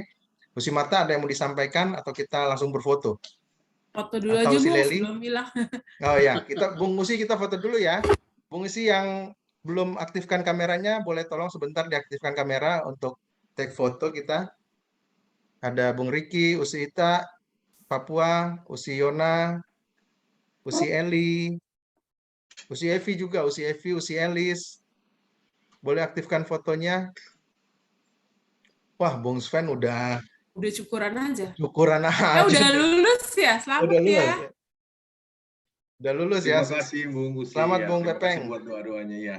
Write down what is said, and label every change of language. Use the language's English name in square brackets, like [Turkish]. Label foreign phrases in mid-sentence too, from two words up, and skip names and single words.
[Indonesian] Usi Marta, ada yang mau disampaikan atau kita langsung berfoto? Foto dulu Atau aja, si Bu, Leli? belum bilang. Oh ya, Bung Usi kita foto dulu ya. Bung Usi yang belum aktifkan kameranya, boleh tolong sebentar diaktifkan kamera untuk take foto kita. Ada Bung Riki, Usi Ita, Papua, Usi Yona, Usi Eli, Usi Evi juga, Usi Evi, Usi Elis. Boleh aktifkan fotonya. Wah, Bung Sven udah syukuran aja. Syukuran aja. Udah lulus ya, selamat udah lulus, ya. Udah lulus ya. Terima kasih Bung Usi. Selamat ya. Bung Terima Pepeng. kasih buat doa-doanya ya.